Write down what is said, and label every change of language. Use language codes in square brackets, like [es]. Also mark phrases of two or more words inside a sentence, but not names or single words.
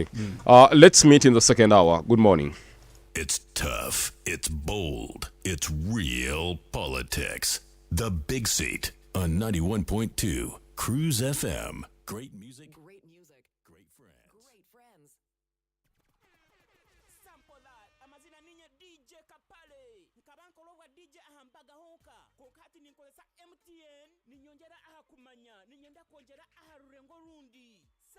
[en] Let's meet in the second hour. Good morning. It's tough, it's bold, it's real politics. The Big Seat on 91.2 Cruise FM. Great music, Great music. great friends. Great friends. [nyn] amazina ninye DJ Kapale nkabankolobwa DJ ahambaga honka kokati ninkolesa MTN ninyongera aha kumanya ninyenda kongera aha rurengo rundi